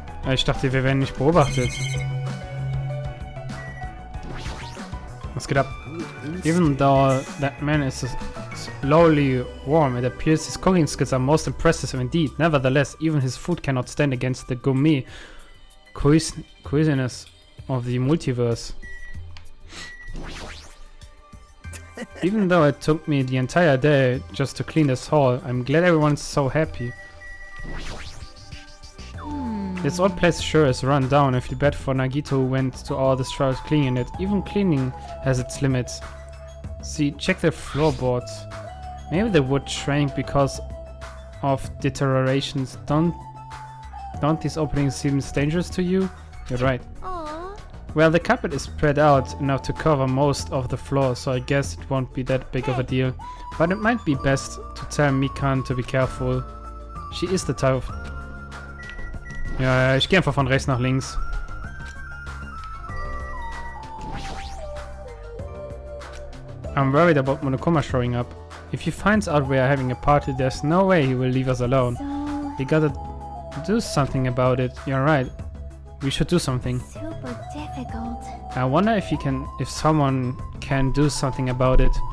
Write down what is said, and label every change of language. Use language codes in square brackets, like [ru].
[de] Ich dachte, wir werden nicht beobachtet. Was geht ab? [en] Even though that man is slowly warm, it appears his cooking skills are most impressive indeed. Nevertheless, even his food cannot stand against the gourmet cuisiness of the multiverse. Even though it took me the entire day just to clean this hall, I'm glad everyone's so happy. This old place sure is run down. I feel bad for Nagito who went to all this trouble cleaning it. Even cleaning has its limits. See, check the floorboards. Maybe the wood shrank because of deteriorations. Don't these openings seem dangerous to you? You're right. Aww. Well, the carpet is spread out enough to cover most of the floor, so I guess it won't be that big of a deal. But it might be best to tell Mikan to be careful. She is the type of... [de] Ja, ich gehe einfach von rechts nach links. [en] I'm worried about Monokuma showing up. If he finds out we are having a party, there's no way he will leave us alone. So We gotta do something about it. You're right. We should do something. super difficult. I wonder if someone can do something about it.